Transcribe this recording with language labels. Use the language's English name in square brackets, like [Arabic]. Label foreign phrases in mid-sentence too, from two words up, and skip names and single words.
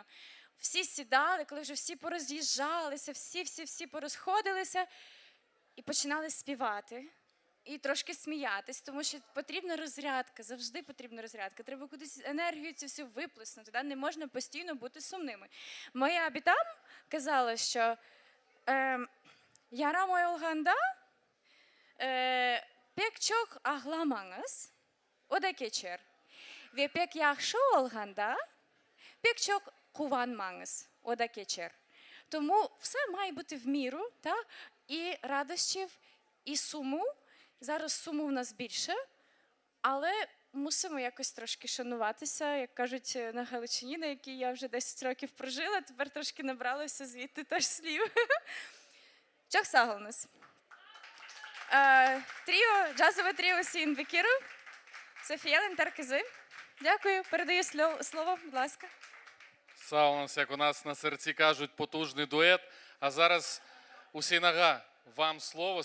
[Ukrainian] Всі сідали, коли вже всі пороз'їжджалися, всі порозходилися і починали співати. І трошки сміятись, тому що потрібна розрядка, завжди потрібна розрядка. Треба кудись енергію цю всю виплеснути, да? Не можна постійно бути сумними. Моя бітам казала, що [Crimean Tatar] «Яра моя Олганда, пек чок агламаңыз, ода кечер. Ве пек яхшы Олганда, пек чок куванмаңыз, ода кечер». [Ukrainian] Тому все має бути в міру, та? І радощів, і суму. Зараз суму в нас більше, але мусимо якось трошки шануватися, як кажуть на Галичині, на якій я вже 10 років прожила, тепер трошки набралася звідти теж слів. [Crimean Tatar] Çok sağ olunuz. [Ukrainian] Джазове тріо Усін Бекіров, Софія Лендар кızı. Дякую, передаю слово, будь ласка. Саунас, як у нас на серці кажуть, потужний дует. А зараз Усінага, вам слово.